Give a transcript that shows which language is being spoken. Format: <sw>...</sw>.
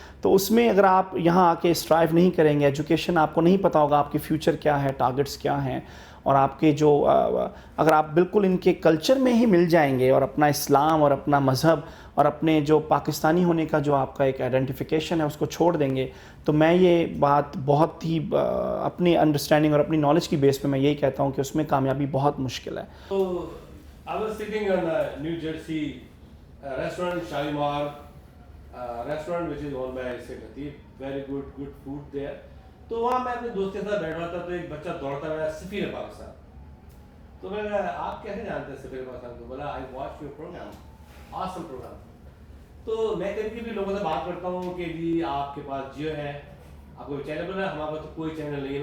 <ur>تو اس میں اگر آپ یہاں آ کے اسٹرائیو نہیں کریں گے, ایجوکیشن آپ کو نہیں پتا ہوگا آپ کی فیوچر کیا ہے, ٹارگٹس کیا ہیں, اور آپ کے جو اگر آپ بالکل ان کے کلچر میں ہی مل جائیں گے اور اپنا اسلام اور اپنا مذہب اور اپنے جو پاکستانی ہونے کا جو آپ کا ایک آئیڈینٹیفیکیشن ہے اس کو چھوڑ دیں گے, تو میں یہ بات بہت ہی اپنی انڈرسٹینڈنگ اور اپنی نالج کی بیس پہ میں یہی کہتا ہوں کہ اس میں کامیابی بہت مشکل ہے.</ur> <en>تو I was sitting in New Jersey restaurant Shalimar restaurant which is owned by Sheikh Lateef, very good food there.</en> <ur>تو وہاں میں اپنے دوست کے ساتھ بیٹھا تھا تو ایک بچہ دوڑتا ہے سفیر پاکستان. تو میں کہا آپ کیسے جانتے ہیں سفیر پاکستان کو؟ بولا</ur> <en>I watched your program, awesome program.</en> <ur>تو میں کبھی بھی لوگوں سے بات کرتا ہوں کہ جی آپ کے پاس جیو ہے, آپ کو چینل بنا, ہمارے پاس تو کوئی چینل نہیں ہے.</ur>